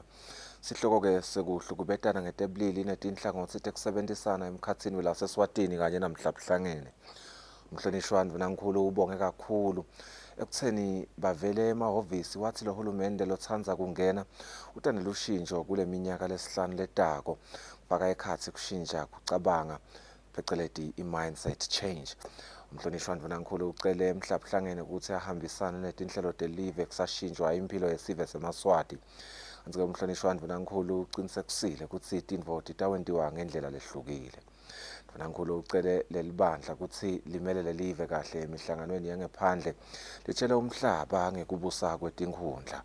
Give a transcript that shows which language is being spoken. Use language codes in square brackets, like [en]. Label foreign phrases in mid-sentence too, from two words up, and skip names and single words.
[ss] Sihloko-ke sekuhlukubetana ngetebulili netinhlangothi tekusebentisana emkhatsini welaseswatini kanye namhlabuhlangene. Umhlonishwa Ndvunankhulu ubonge kakhulu ekutheni bavele emahhovisi wathi lo hulumende lotsandza kungena utanelushintsho kule minyaka lesihlanu letako kufaka ekhatsi kushintsha kucabanga pheceleti i- [en] mindset change. [ss] Umhlonishwa Ndvunankhulu ucele emhlabuhlangene ukuthi ahambisane netinhlelo telive kusashintshwa impilo yesive semaswati. Kanti-ke umhlonishwa Ndvunankhulu ucinisekisile ukuthi tintfo titawentiwa ngendlela lehlukile. Ndvunankhulu ucele lelibandla ukuthi limele lelive kahle emihlanganweni yangephandle litshele umhlaba ngekubusa kwetinkhundla.